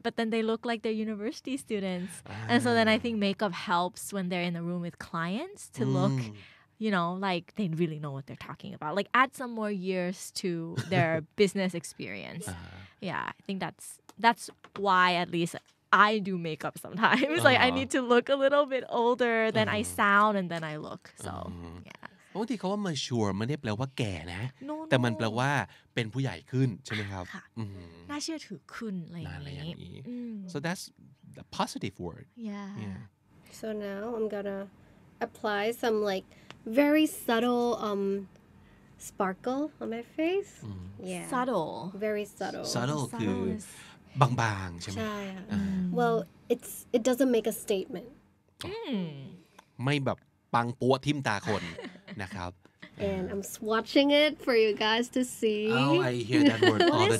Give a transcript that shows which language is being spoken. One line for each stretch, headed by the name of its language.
English: But then they look like they're university students. And so then I think makeup helps when they're in the room with clients to look you know, like they really know what they're talking about. Like add some more years to their business experience. Yeah, I think that's why at least I do makeup sometimes. Like I need to look a little bit older than I sound and then I look. So yeah.
Thai: บางทีเขาว่า mature ไม่ได้แปลว่าแก่นะ
English: No,
Thai: แต่มันแปลว่าเป็นผู้ใหญ่ขึ้นใช่ไหมครับ ค่ะ น่าเชื่อถือขึ้นอะไรอย่าง อะไรอย่าง นี้ นี้
English: so that's the positive word Yeah. So now I'm gonna apply some, like, very subtle sparkle on my face. Yeah. Subtle. Very subtle.
Thai: subtle คือ
English: is
Thai: บางๆใช่ไหม ใช่ค่ะ
English: Well, it doesn't make a statement.
Thai: ไม่แบบปังปัวทิ่มตาคนนะครับ
English: And I'm swatching it for you guys to see. Oh, I hear that word all the